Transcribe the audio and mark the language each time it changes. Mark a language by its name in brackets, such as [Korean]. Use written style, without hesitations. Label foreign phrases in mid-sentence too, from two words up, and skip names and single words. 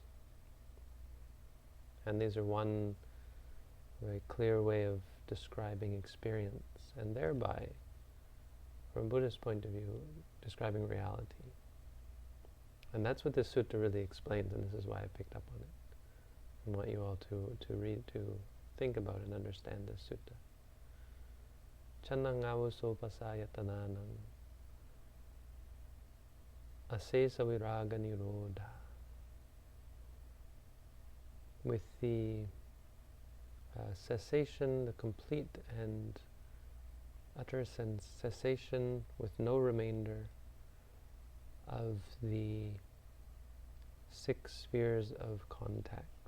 [English] And these are one very clear way of describing experience, and thereby, from a Buddhist point of view, describing reality. And that's what this sutta really explains, and this is why I picked up on it. I want you all to read, to think about and understand this sutta. [Pali] Channang avuso pasayatananam asesa viraga nirodha. [English] With the cessation, the complete and utter cessation with no remainder of the 6 spheres of contact.